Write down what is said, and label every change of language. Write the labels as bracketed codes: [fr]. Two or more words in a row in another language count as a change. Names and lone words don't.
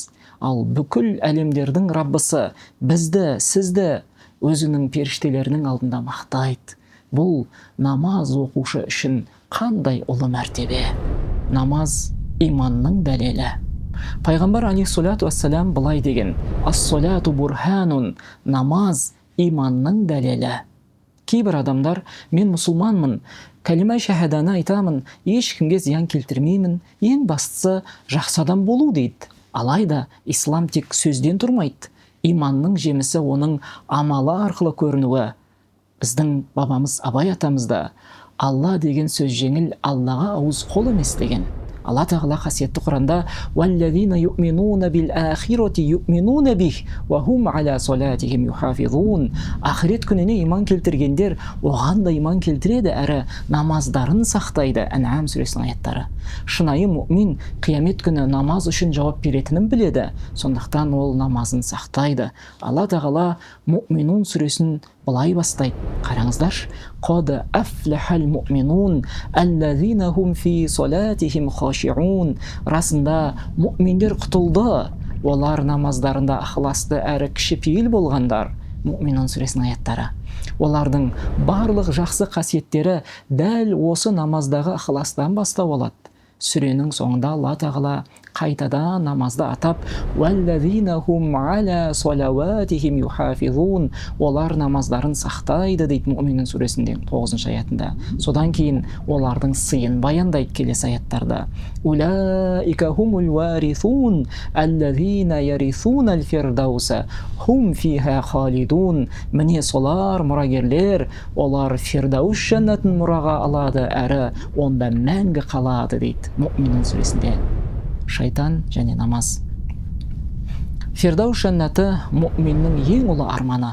[kk] Ал бүкіл әлемдердің Раббысы бізді, сізді өзінің періштелерінің алдында мақтайды. Бұл намаз оқушы үшін қандай ұлы мәртебе. Намаз иманның дәлелі. Пайғамбар [ar] عليه الصلاة والسلام [kk] былай деген: [ar] «الصلاة برهان». [kk] Намаз иманның дәлелі. Кейбір адамдар: мен мұсылманмын, кәлима шахаданы айтамын, ешкімге зиян келтірмеймін, ең бастысы жақсы адам болу, дейді. Алайда ислам тек сөзден тұрмайды. Иманның жемісі оның амалы арқылы көрінуі. Біздің бабамыз Абай атамызда «Алла деген сөз жеңіл, Аллаға ауыз қол емес» деген. [ar] Алла тағала қасиетті Құранда «والذين يؤمنون بالآخرة يؤمنون به وهم على صلاتهم يحافظون». [kk] Ақирет күніне иман келтіргендер оған да иман келтіреді әрі намаздарын сақтайды. Ән'ам сүресінің аяттары. Шынайы мұъмин қиямет күні намаз үшін жауап беретінін біледі, сондықтан ол намазын сақтайды. Алла тағала Муъминун сүресін былай бастайды. Қараңыздаршы: [ar] «قد أفلح المؤمنون الذين هم في صلاتهم خاشعون». [kk] Расында мұъминдер құтылды, олар намаздарында ықыласты әрі кішіпейіл болғандар. Муъминун сүресінің аяттары. Олардың барлық жақсы қасиеттері дәл осы намаздағы ықыластан бастау алады. Сүренің соңында Алла тағала қайтадан намазды атап [ar] «والذين هم على صلواتهم يحافظون». [kk] Олар намаздарын сақтайды дейді Муъминун сүресінде 9-шы аятында. Содан кейін олардың сыйын баяндайды келесі аяттарда. [ar] «أولئك هم الوارثون الذين يرثون الفردوس هم فيها خالدون». [kk] Міне солар мұрагерлер, олар фирдаус жәннатын мұраға алады әрі онда мәңгі қалады дейді Муъминун сүресінде. Шайтан және намаз. Фирдаус жәннаты мұъминнің ең ұлы арманы.